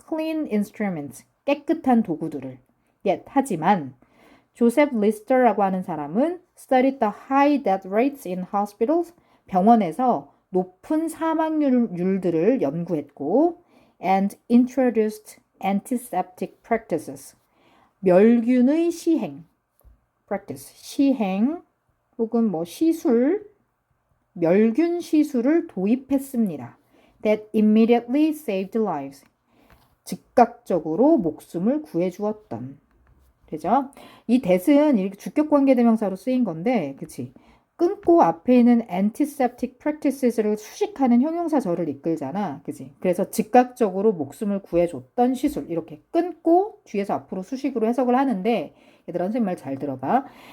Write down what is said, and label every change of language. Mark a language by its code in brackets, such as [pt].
[en] Clean instruments, [ko] 깨끗한 도구들을. Yet, 하지만 조셉 리스터라고 하는 사람은 [en] studied the high death rates in hospitals, [ko] 병원에서 높은 사망률들을 연구했고 [en] and introduced antiseptic practices, [ko] 멸균의 시행, practice, 시행 혹은 뭐 시술, 멸균 시술을 도입했습니다. [en] That immediately saved lives. [ko] 즉각적으로 목숨을 구해주었던. 되죠? 이 that은 이렇게 주격관계대명사로 쓰인 건데, 그치? 끊고 앞에 있는 antiseptic practices를 수식하는 형용사절을 이끌잖아. 그치? 그래서 즉각적으로 목숨을 구해줬던 시술. 이렇게 끊고 뒤에서 앞으로 수식으로 해석을 하는데, 얘들아, 선생님 말 잘 들어봐.